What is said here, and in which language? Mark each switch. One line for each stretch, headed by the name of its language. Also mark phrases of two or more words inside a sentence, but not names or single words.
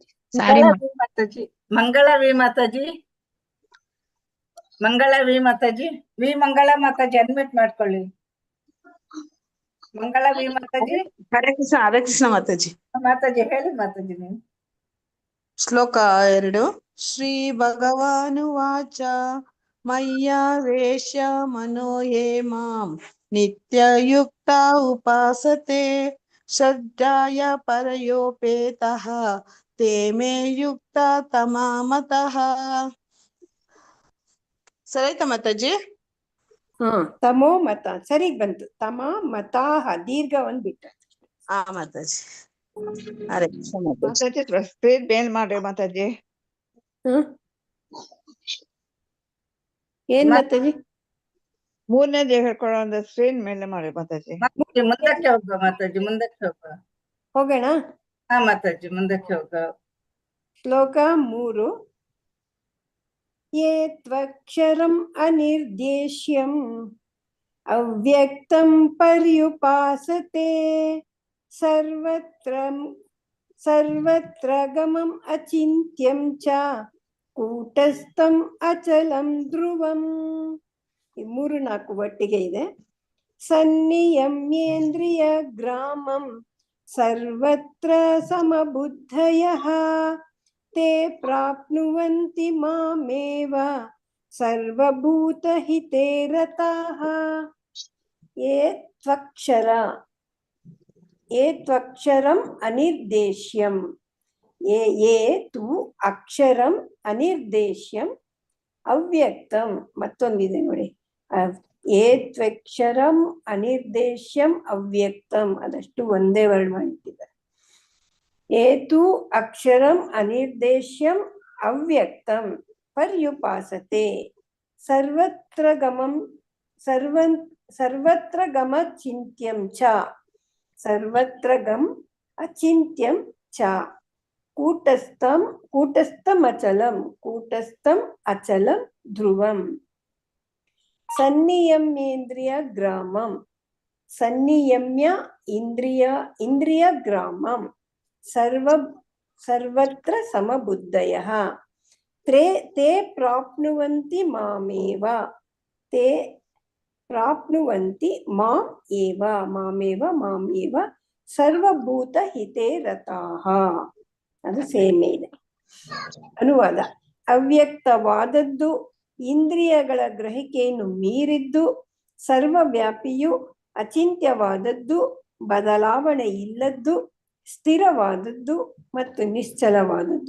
Kannada: ಮಾತಾಜಿ ಮಂಗಳವಿ ಮಾತಾಜಿ. ವಿ ಮಂಗಳ ಮಾತಾಜಿ ಅನ್ಮ್ಯೂಟ್ ಮಾಡ್ಕೊಳ್ಳಿ. ಮಂಗಳವಿ ಮಾತಾಜಿ. ಹರೇ ಕೃಷ್ಣ ಮಾತಾಜಿ. ಮಾತಾಜಿ ಹೇಳಿ ಮಾತಾಜಿ ನೀವು.
Sanskrit: ಶ್ಲೋಕ 2. ಶ್ರೀ ಭಗವಾನ್ ವಾಚ ಮಯ್ಯಾ ವೇಶ್ಯ ಮನೋ ಯೇ ಮಾಂ ನಿತ್ಯಯುಕ್ತ ಉಪಾಸತೆ ಶ್ರದ್ಧಾಯ ಪರಯೋಪೇತಃ ತೇ ಮೇ ಯುಕ್ತತಮಾ ಮತಃ.
Kannada: ಸರಿತಾ ಮಾತಾಜಿ?
Sanskrit: ತಮೋ ಮತ
Kannada: ಸರಿ ಬಂತು.
Sanskrit: ತಮಾ ಮತಾಃ
Kannada: ದೀರ್ಘ ಒಂದ್ ಬಿಟ್ಟ. ಮಾತಾಜಿ. ಹರೇ ಕೃಷ್ಣ ಮಾತಾಜಿ. ಸ್ಪೀಡ್ ಬೇಲ್ ಮಾಡ್ರಿ ಮಾತಾಜಿ. ಏನ್ ಮಾತಾಜಿ? ಮೂರನೇದು ಹೇಳ್ಕೊಳ್ಳೋ ಒಂದು ಸ್ಕ್ರೀನ್ ಮೇಲೆ ಮಾಡಿ ಮಾತಾಜಿ. ಮುಂದಕ್ಕೆ ಹೋಗುವ ಮಾತಾಜಿ, ಮುಂದಕ್ಕೆ ಹೋಗುವ. ಹೋಗೋಣ. ಹಾ ಮಾತಾಜಿ, ಮುಂದಕ್ಕೆ ಹೋಗುವ.
Sanskrit: ಶ್ಲೋಕ 3. ಯೇ ತ್ವಕ್ಷರಂ ಅನಿರ್ದೇಶ್ಯಂ ಅವ್ಯಕ್ತಂ ಪರ್ಯುಪಾಸತೆ ಸರ್ವತ್ರ ಗಮಂ ಅಚಿಂತ್ಯಂ ಚ ಕೂಟಸ್ಥಂ ಅಚಲಂ ಧ್ರುವಂ.
Kannada: ಈ 3-4 ಒಟ್ಟಿಗೆ ಇದೆ.
Sanskrit: ಸನ್ನಿಯಮ್ಯೇಂದ್ರಿಯ ಗ್ರಾಮಂ ಸರ್ವತ್ರ ಸಮಬುದ್ಧಯಃ ತೇ ಪ್ರಾಪ್ನುವಂತಿ ಮಾಮೇವ ಸರ್ವಭೂತಹಿತೇ ರತಾಃ. ಯೇ ತ್ವಕ್ಷರಂ ಅನಿರ್ದೇಶ್ಯಂ. ಯೇ ತು ಅಕ್ಷರಂ ಅನಿರ್ದೇಶ್ಯಂ ಅವ್ಯಕ್ತಂ.
Kannada: ಮತ್ತೊಂದಿದೆ ನೋಡಿ,
Sanskrit: ಯೇ ತ್ವಕ್ಷರಂ ಅನಿರ್ದೇಶ್ಯಂ ಅವ್ಯಕ್ತಂ,
Kannada: ಅದಷ್ಟು ಒಂದೇ ವರ್ಡ್ ಮಾಡಿಟ್ಟಿದ್ದಾರೆ.
Sanskrit: ಏತು ಅಕ್ಷರಂ ಅನಿರ್ದೇಶ್ಯಂ ಅವ್ಯಕ್ತಂ ಪರ್ಯುಪಾಸತೆ ಸರ್ವತ್ರ ಗಮ ಚಿಂತ್ಯಂ ಚ ಅಚಿಂತ್ಯಂ ಚ ಕೂಟಸ್ಥಂ ಅಚಲಂ ಧ್ರುವಂ. ಸನ್ನಿಯಮ್ಯೇಂದ್ರಿಯ ಗ್ರಾಮಂ. ಸನ್ನಿಯಮ್ಯ ಇಂದ್ರಿಯ ಗ್ರಾಮಂ ಸರ್ವತ್ರ ಸಮಬುದ್ಧಯಃ ತೇ ಪ್ರಾಪ್ನುವಂತಿ ಮಾಮೇವ. ತೇ ಪ್ರಾಪ್ನುವಂತಿ ಮಾಮೇವ ಸರ್ವಭೂತ ಹಿತೇ ರತಾಃ.
Kannada: ಅದು ಸೇಮ್ ಇದೆ. ಅನುವಾದ: ಅವ್ಯಕ್ತವಾದದ್ದು, ಇಂದ್ರಿಯಗಳ ಗ್ರಹಿಕೆಯನ್ನು ಮೀರಿದ್ದು, ಸರ್ವವ್ಯಾಪಿಯು, ಅಚಿಂತ್ಯವಾದದ್ದು, ಬದಲಾವಣೆ ಇಲ್ಲದ್ದು, ಸ್ಥಿರವಾದದ್ದು ಮತ್ತು ನಿಶ್ಚಲವಾದದ್ದು.